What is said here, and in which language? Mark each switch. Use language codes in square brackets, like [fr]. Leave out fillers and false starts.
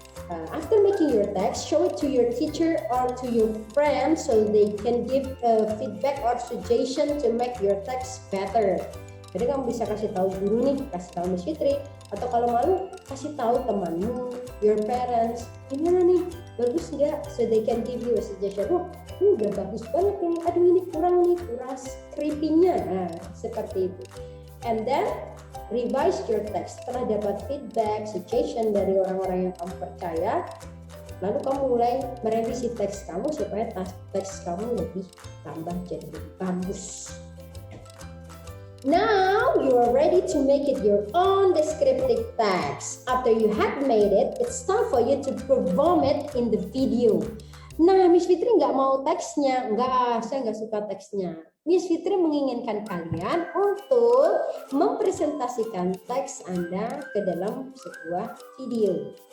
[en] After making your text, show it to your teacher or to your friends so they can give feedback or suggestion to make your text better. [id] Jadi kamu bisa kasih tahu guru nih, kasih tahu Miss Fitri, atau kalau malu kasih tahu temanmu, [en] your parents, [id] gimana nih, bagus nggak? [en] So they can give you a suggestion. [id] Oh, ini udah bagus banget ini, aduh ini kurang scriptingnya, nah seperti itu. [en] And then revise your text. [id] Setelah dapat feedback, suggestion dari orang-orang yang kamu percaya, lalu kamu mulai merevisi teks kamu supaya teks kamu lebih tambah jadi lebih bagus. [en] Now you are ready to make it your own descriptive text. After you have made it, it's time for you to perform it in the video. [id] Nah, Miss Fitri nggak mau teksnya. Saya nggak suka teksnya. Miss Fitri menginginkan kalian untuk mempresentasikan teks Anda ke dalam sebuah video.